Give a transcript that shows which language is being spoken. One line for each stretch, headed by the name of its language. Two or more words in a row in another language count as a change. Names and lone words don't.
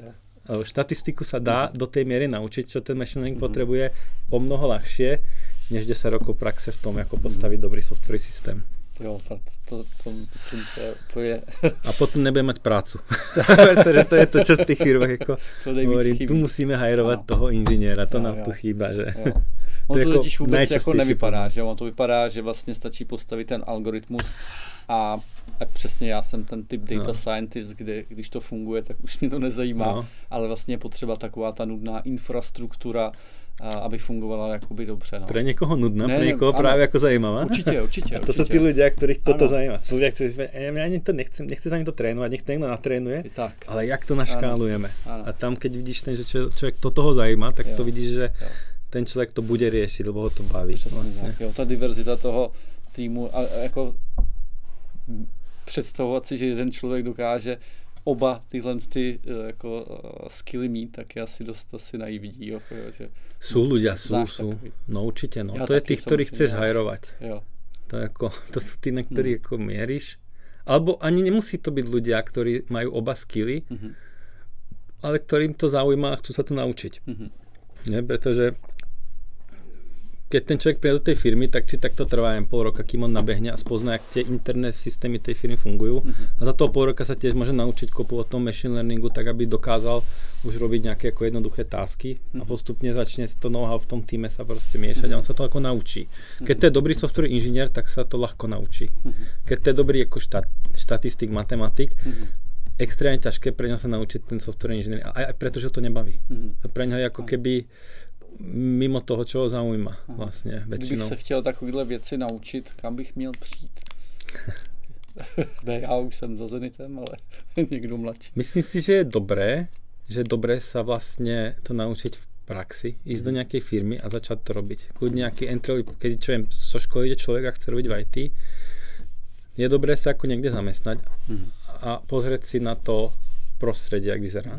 Slovak: Lebo štatistiku sa dá do tej miery naučiť, čo ten
English: machine learning
Slovak: potrebuje o mnoho ľahšie, než 10 rokov praxe v tom, ako postaviť dobrý software systém.
Czech: Jo, to myslím, to je...
Slovak: A potom nebude mať prácu. Pretože to je to, čo v tých firmách ako hovorím, tu musíme hajrovať toho inžiniera, to nám tu chýba, že...
Czech: On to totiž vůbec jako nevypadá, že on to vypadá, že vlastně stačí postavit ten algoritmus a přesně já jsem ten typ
English: data scientist,
Czech: kde když to funguje, tak už mě to nezajímá, ale vlastně je potřeba taková ta nudná infrastruktura, aby fungovala jakoby dobře. No.
Slovak: Pre niekoho nudná, pre niekoho práve ako zaujímavá. Určite. A to sú tí ľudia, ktorých toto zaujíma. Sú ľudia, ktorí ja ani to nechce sa mi to trénovať, nech to niekto natrénuje, ale jak to naškálujeme. A tam, keď vidíš, že človek to toho zaujíma, tak to vidíš, že ten človek to bude riešiť, lebo ho to baví. Vlastne.
Czech: Jo, ta diverzita toho týmu a jako představovat si, že jeden člověk dokáže oba tyhle jako skilly mít, tak je asi dost asi naivní. Jo, že
Slovak: sú ľudia, sú. No určite, no. To je tých, ktorých chceš hajrovať.
Czech: Jo.
Slovak: To sú tí, na ktorých ako mieríš. Alebo ani nemusí to byť ľudia, ktorí majú oba skilly, ale ktorým to zaujíma a chcú sa to naučiť. Nie, pretože keď ten človek príde do tej firmy, tak to trvá jen pol roka, kým on nabehne a spozná, jak tie interné systémy tej firmy fungujú. A za toho pol roka sa tiež môže naučiť kopu o tom
English: machine learningu,
Slovak: tak aby dokázal už robiť nejaké ako jednoduché tásky a postupne začne to know-how v tom týme sa proste miešať a on sa to ako naučí. Keď to je dobrý software inžinier, tak sa to ľahko naučí. Keď to je dobrý ako štatistik, matematik, extrémne ťažké pre ňa sa naučiť ten software inžinier, aj pretože to nebaví. Pre ňa je ako keby mimo toho, čo ho zaujíma vlastne väčšinou.
Czech: Kdybych se chtěl takovýhle věci naučit, kam bych měl přijít? Ne, já už jsem za Zenitem, ale někdo mladší.
Slovak: Myslím si, že je dobré sa vlastne to naučiť v praxi, ísť do nejakej firmy a začať to robiť. Kľudne nejaký entry, keď zo školy ide človek a chce robiť v IT, je dobré sa ako niekde zamestnať a pozrieť si na to prostredie, jak vyzerá.